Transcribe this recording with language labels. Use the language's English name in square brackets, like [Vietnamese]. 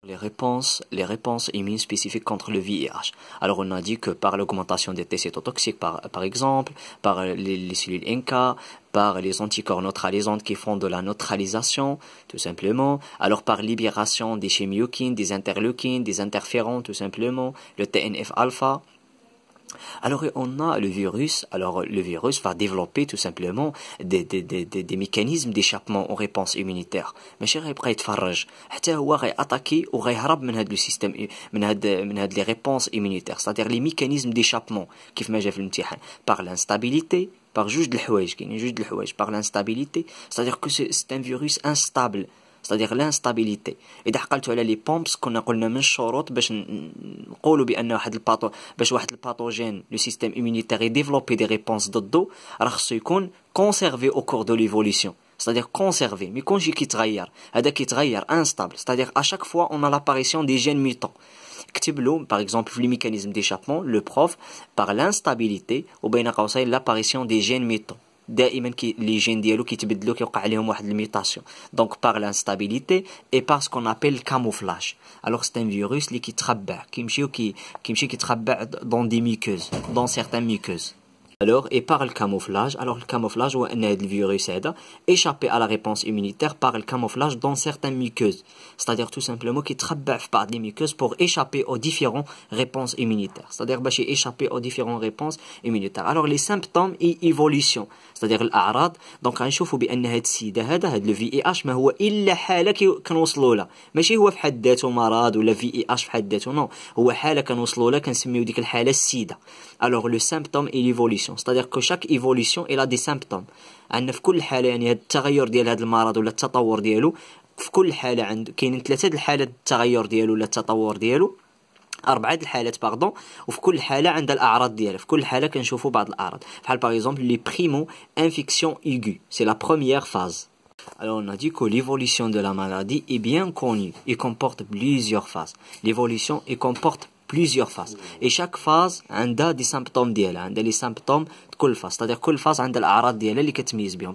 [French] Les réponses immunes spécifiques contre le VIH. Alors on a dit que par l'augmentation des T cytotoxiques par exemple, par les cellules NK, par les anticorps neutralisants qui font de la neutralisation, tout simplement. Alors par libération des chimiokines, des interleukines, des interférons, tout simplement, le TNF-alpha. Alors on a le virus. Alors le virus va développer tout simplement des mécanismes d'échappement aux réponses immunitaires. [Arabic] ماشي غيبقى يتفرج حتى هو غيأتاكي وغيهرب من هذا السيستم من هاد [French] les réponses immunitaires, c'est-à-dire les mécanismes d'échappement [Arabic] كيف ما جا في الامتحان [French] par l'instabilité, par [Arabic] جوج د الحوايج كاينين جوج د الحوايج [French] par l'instabilité, c'est-à-dire que c'est un virus instable, c'est-à-dire l'instabilité. [Arabic] إذا حقلتوا على لي بومبس كنا قلنا من الشروط باش نقولوا بأن باش واحد الباثوجين لو سيستيم immunitaire يديفلوبي دي ريبونس ضده راه خصو يكون [French] conservé au cours de l'évolution, c'est-à-dire conservé, mais [Arabic] كونجي كيتغير هذا كيتغير [French] instable, c'est-à-dire à chaque fois on a l'apparition des gènes mutants. [Arabic] كتب له [French] par exemple في les mécanismes d'échappement le prof par l'instabilité [Arabic] وبين قوسين [French] l'apparition des gènes mutants. [Arabic] دائما لي جين ديالو كيتبدلوا كيوقع عليهم واحد الميوتاسيون, [French] donc par l'instabilité et par ce qu'on appelle camouflage. Alors c'est un virus [Arabic] اللي كيتخبع كيمشي كيتخبع [French] dans des muqueuses, dans certaines muqueuses. Alors, et par le camouflage, alors le camouflage, ou le virus aide, échapper à la réponse immunitaire par le camouflage dans certaines muqueuses. C'est-à-dire tout simplement qu'il travaille par les muqueuses pour échapper aux différentes réponses immunitaires. C'est-à-dire échapper aux différentes réponses immunitaires. Alors les symptômes et évolution, c'est-à-dire [Arabic] الأعراض. donc غنشوفوا بأن هاد السيدة هذا le VIH ما هو إلا حالة كنوصلوا لها, ماشي هو في حد ذاته مرض ولا VIH في حد ذاته, non, هو حالة كنوصلوا لها كنسميو ديك الحالة السيدة. [French] Alors le symptôme et l'évolution, c'est-à-dire que chaque évolution elle a des symptômes. [Arabic] عندنا في كل حالة يعني هاد التغير ديال هاد المرض ولا التطور ديالو, في كل حالة كاينين 3 د الحالات التغير ديالو ولا التطور ديالو, 4 د الحالات باردون, وفي كل حالة عندها الأعراض ديالها. في كل حالة كنشوفوا بعض الأعراض بحال [French] par exemple les primo-infections aiguës, c'est la première phase. Alors on a dit que l'évolution de la maladie est bien connue, il comporte plusieurs phases. L'évolution il comporte plusieurs phases et chaque phase عندها des symptômes ديالها, عندها les symptômes de كل phase, c'est-à-dire كل phase [Arabic] عندها الأعراض ديالها اللي كتميز بهم.